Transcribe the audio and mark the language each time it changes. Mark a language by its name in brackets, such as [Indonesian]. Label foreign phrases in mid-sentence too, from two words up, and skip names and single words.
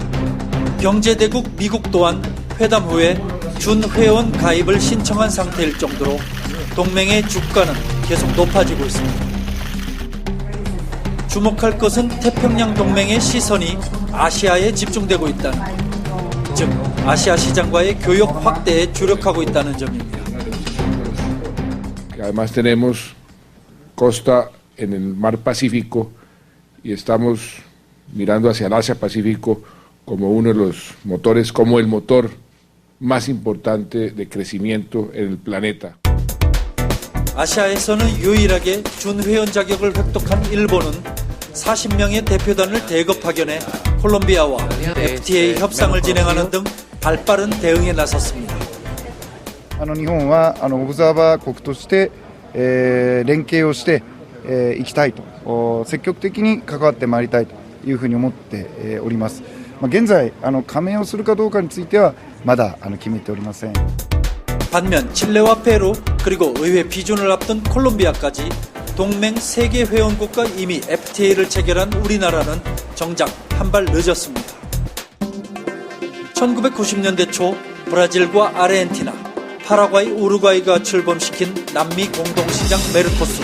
[Korean] 경제대국 미국 또한 회담 후에 준회원 가입을 신청한 상태일 정도로 동맹의 주가는 계속 높아지고 있습니다. 주목할 것은 태평양 동맹의 시선이 아시아에 집중되고 있다는 것. 즉 아시아 시장과의 교역 확대에 주력하고 있다는 점입니다. [Spanish] Además tenemos costa en el mar Pacífico y estamos mirando hacia el Asia-Pacífico como uno de los motores, como el motor más importante de crecimiento en el planeta. [Korean] 아시아에서는 유일하게 준회원 자격을 획득한 일본은 40명의 대표단을 대거 파견해 콜롬비아와 FTA 협상을 진행하는 등 발빠른 대응에 나섰습니다. [Japanese] 日本はオブザーバー国として、連携をしていきたいと積極的に関わってまいりたいというふうに思っております。現在加盟をするかどうかについてはまだ決めておりません。 [Korean] 반면 칠레와 페루 그리고 의회批准을 앞둔 콜롬비아까지 동맹 3개 회원국과 이미 FTA를 체결한 우리나라는 정작 한 발 늦었습니다. 1990년대 초 브라질과 아르헨티나, 파라과이, 우루과이가 출범시킨 남미 공동시장 메르코수르.